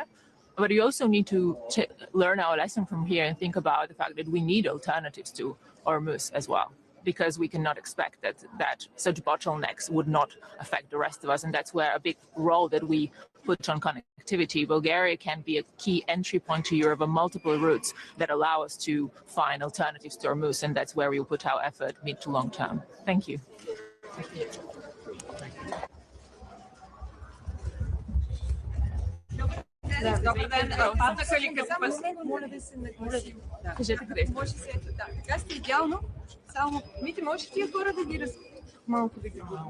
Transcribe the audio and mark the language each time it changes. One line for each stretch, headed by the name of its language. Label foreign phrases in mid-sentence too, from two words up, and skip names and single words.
English: But we also need to learn our lesson from here and think about the fact that we need alternatives to Hormuz as well, because we cannot expect that such bottlenecks would not affect the rest of us. And that's where a big role that we put on connectivity. Bulgaria can be a key entry point to Europe on multiple routes that allow us to find alternatives to Hormuz. And that's where we will put our effort mid to long term. Thank you.
Bulgarian: Добър ден. Аз на Каликата. Моля да се нагласи. Кажете къде сте. Може се ето, да. Така сте идеално. Само, Мите, можеш тия хора да ги малко да ги